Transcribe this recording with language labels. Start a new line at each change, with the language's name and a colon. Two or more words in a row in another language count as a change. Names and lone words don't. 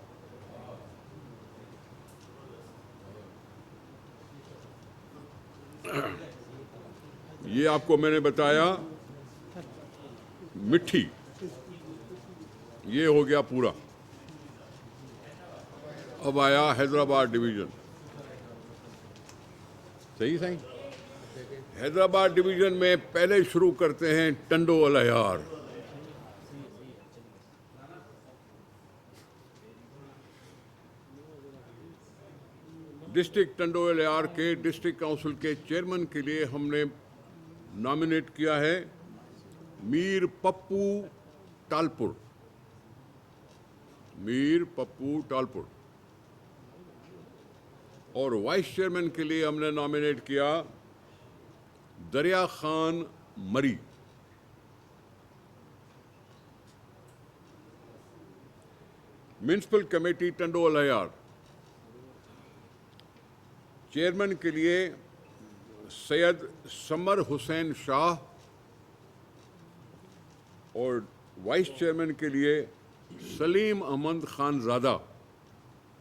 Urdu: یہ آپ کو میں نے بتایا مٹھی، یہ ہو گیا پورا. اب آیا حیدرآباد ڈویژن. صحیح صحیح۔ حیدرآباد ڈویژن میں پہلے شروع کرتے ہیں ٹنڈو الہیار. ڈسٹرکٹ ٹنڈو الہیار کے
English: district council
Urdu: کے چیئرمین کے لیے ہم نے نامینیٹ کیا ہے میر پپو ٹالپر، میر پپو ٹالپر, मीर पप्पू टालपुर। اور
English: vice chairman
Urdu: کے لیے ہم نے نامینیٹ کیا دریا خان مری.
English: municipal committee
Urdu: ٹنڈو الہیار، چیئرمین کے لیے سید ثمر حسین شاہ. اور
English: vice chairman
Urdu: کے لیے سلیم احمد خانزادہ.